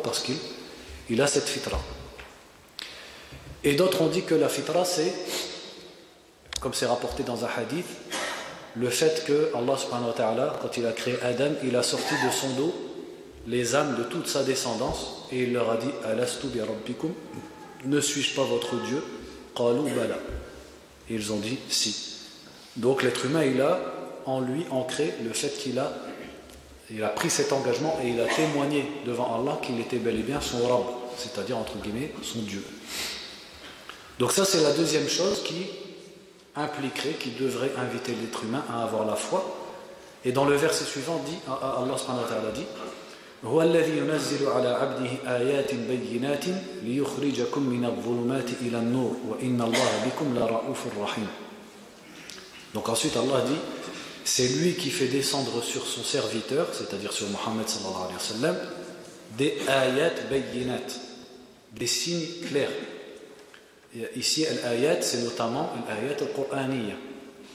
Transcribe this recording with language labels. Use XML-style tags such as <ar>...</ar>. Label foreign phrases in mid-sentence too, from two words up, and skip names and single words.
<fr>Parce qu'il a cette fitra. Et d'autres ont dit que la fitra c'est, comme c'est rapporté dans un hadith, le fait que Allah</fr> <ar>سبحانه وتعالى,</ar> <fr>quand il a créé Adam, il a sorti de son dos les âmes de toute sa descendance et il leur a dit</fr> <ar>ألست بربكم,</ar> <fr>ne suis-je pas votre Dieu?</fr> <ar>قالوا بلى.</ar> <fr>Et ils ont dit si. Donc l'être humain il a en lui ancré le fait qu'il a pris cet engagement et il a témoigné devant Allah qu'il était bel et bien son Rabb, c'est-à-dire entre guillemets son Dieu. Donc ça c'est la deuxième chose qui impliquerait, qui devrait inviter l'être humain à avoir la foi. Et dans le verset suivant dit, Allah</fr> <ar>سبحانه وتعالى dit هو الذي ينزل على عبده آيات بينات ليخرجكم من الظلمات إلى النور وإن الله بكم لرؤوف رحيم.</ar> <fr>Donc ensuite Allah dit c'est lui qui fait descendre sur son serviteur, c'est-à-dire sur Mohammed</fr> <ar>صلى الله عليه وسلم,</ar> <fr>des</fr> <ar>آيات بينات,</ar> <fr>des signes clairs. Et ici, al-ayat, c'est notamment l'</fr> <ar>الآيات القرآنية.</ar>